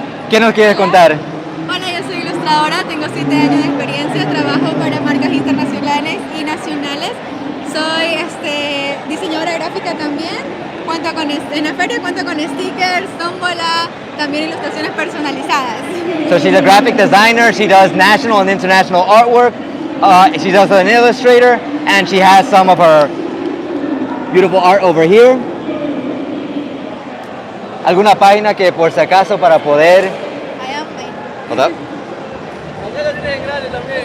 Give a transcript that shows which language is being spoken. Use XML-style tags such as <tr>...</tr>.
<es>¿Qué nos quieres contar? Hola, yo soy ilustradora, tengo 7 años de experiencia, trabajo para marcas internacionales y nacionales. Soy diseñadora gráfica también. Cuento con en la feria cuento con stickers, tómbola, también ilustraciones personalizadas.</es> <en>So she's a graphic designer, she does national and international artwork, she's also an illustrator, and she has some of her beautiful art over here.</en> <es>¿Alguna página que por si acaso para poder...</es> <en>I am fine. Hold up.</en> <es>Acá lo tienen grande también.</es>